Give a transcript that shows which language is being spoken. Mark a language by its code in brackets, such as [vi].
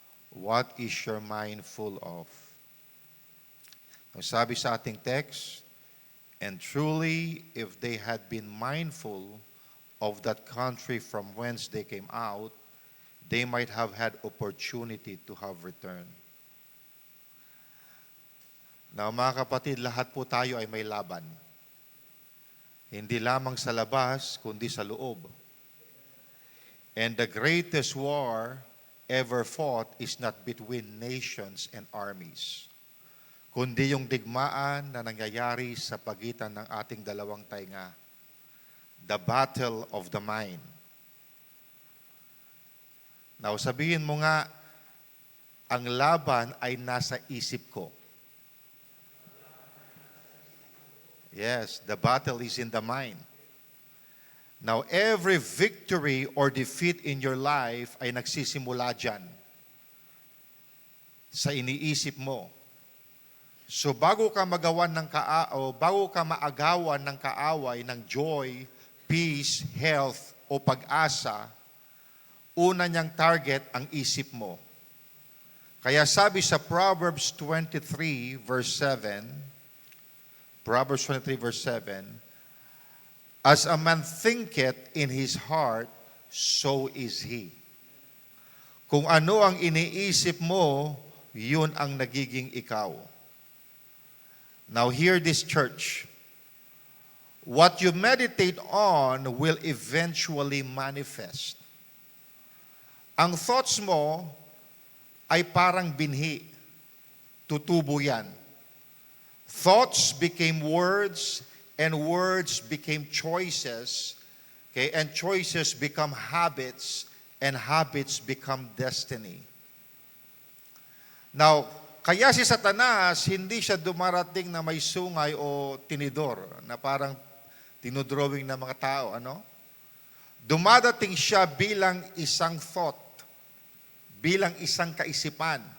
[en] What is your mind full of? [tl] Ang sabi sa ating text, [en] and truly, if they had been mindful of that country from whence they came out, they might have had opportunity to have returned. [tl] Now, mga kapatid, lahat po tayo ay may laban. Hindi lamang sa labas, kundi sa loob. [en] And the greatest war ever fought is not between nations and armies, [tl] kundi yung digmaan na nangyayari sa pagitan ng ating dalawang tainga. [en] The battle of the mind. [tl] Now, sabihin mo nga, ang laban ay nasa isip ko. [en] Yes, the battle is in the mind. Now, every victory or defeat in your life [tl] ay nagsisimula dyan sa iniisip mo. So, bago ka magawan ng bago ka maagawan ng kaaway, ng joy, peace, health, o pag-asa, una niyang target ang isip mo. Kaya sabi sa [en] Proverbs 23 verse 7, Proverbs 23 verse 7, as a man thinketh in his heart, so is he. [tl] Kung ano ang iniisip mo, yun ang nagiging ikaw. [en] Now hear this, church. What you meditate on will eventually manifest. [tl] Ang thoughts mo ay parang binhi. Tutubo yan. [en] Thoughts became words, and words became choices. Okay? And choices become habits, and habits become destiny. [tl] Now, kaya si Satanas, hindi siya dumarating na may sungay o tinidor, na parang tinodrawing ng mga tao, ano? Dumadating siya bilang isang thought, bilang isang kaisipan.